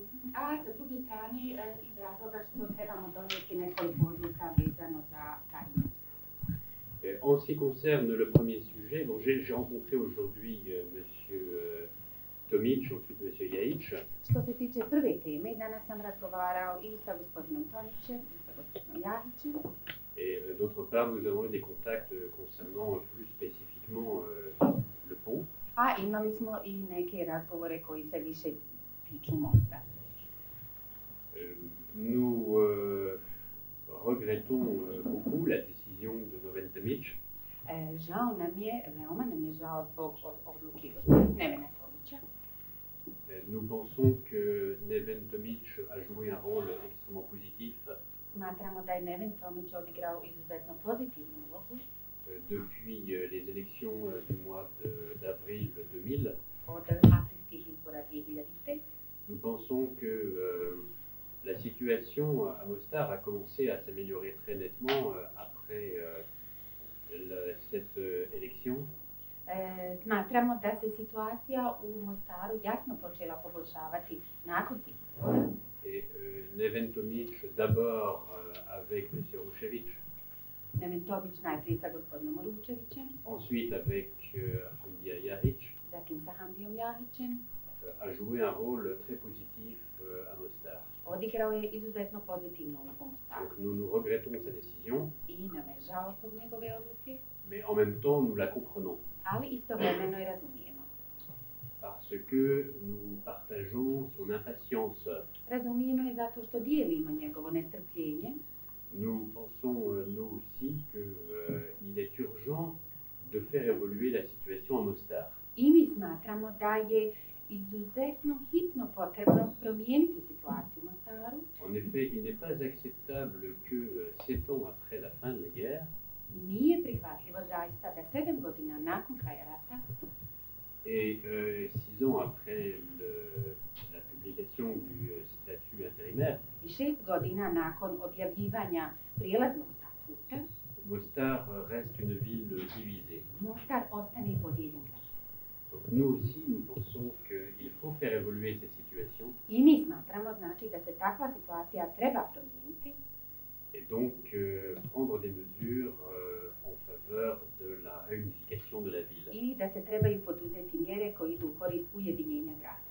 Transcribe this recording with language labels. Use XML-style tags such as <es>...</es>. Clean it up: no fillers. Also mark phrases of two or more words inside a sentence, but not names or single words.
<fr>En ce qui concerne le premier sujet, bon, j'ai rencontré aujourd'hui monsieur Tomić, ensuite monsieur Ljajić.</fr> <bs>Što se tiče prve teme, danas sam razgovarao i sa gospodinom Tomićem i sa gospodinom Ljajićem.</bs> <fr>Et d'autre part, nous avons eu des contacts concernant plus spécifiquement le pont.</fr> <bs>A imali smo i neke razgovore koji se više tiču mosta.</bs> <fr>Nous regrettons beaucoup la décision de Neven Tomić.</fr> <bs>Žao nam je, veoma nam je žao zbog odluke gospodina Nevena Tomića.</bs> <fr>Nous pensons que Neven Tomić a joué un rôle extrêmement positif.</fr> <bs>Smatramo da je Neven Tomić odigrao izuzetno pozitivnu ulogu.</bs> <fr>Depuis les élections du mois d'avril 2000.</fr> <bs>Od aprilskih izbora 2000.</bs> <fr>Nous pensons que la situation à Mostar a commencé à s'améliorer très nettement après cette élection.</fr> <bs>Smatramo da se situacija u Mostaru jasno počela poboljšavati nakon tih izbora.</bs> <fr>Et Neven Tomić d'abord avec M. Rušević.</fr> <bs>Neven Tomić najprije sa gospodinom Ručevićem.</bs> <fr>Ensuite avec Hamdija Ljajić.</fr> <bs>Zatim sa Hamdijom Ljajićem.</bs> <fr>A joué un rôle très positif à Mostar.</fr> <bs>Odigrao je izuzetno pozitivnu ulogu u Mostaru.</bs> <fr>Donc nous regrettons sa décision.</fr> <bs>I nam je žao zbog njegove odluke.</bs> <fr>Mais en même temps nous la comprenons.</fr> <bs>Ali istovremeno i razumijemo.</bs> <fr>Parce que nous partageons son impatience.</fr> <bs>Razumijemo je zato što dijelimo njegovo nestrpljenje.</bs> <fr>Nous pensons, nous aussi, qu'il est urgent de faire évoluer la situation à Mostar.</fr> <bs>I mi smatramo da je izuzetno hitno potrebno promijeniti situaciju u Mostaru.</bs> <fr>En effet, il n'est pas acceptable que 7 ans après la fin de la guerre,</fr> <bs>nije prihvatljivo zaista da 7 godina nakon kraja rata</bs> <fr>et 6 ans après la publication du statut intérimaire,</fr> <bs>i 6 godina nakon objavljivanja prijelaznog statuta,</bs> <fr>Mostar reste une ville divisée.</fr> <bs>Mostar ostane podijeljen grad.</bs> <fr>Donc nous aussi, nous pensons qu'il faut faire évoluer cette situation.</fr> <bs>I mi smatramo znači da se takva situacija treba promijeniti.</bs> <fr>Et donc prendre des mesures en faveur de la réunification de la ville.</fr> <bs>I da se trebaju poduzeti mjere koje idu u korist ujedinjenja grada.</bs>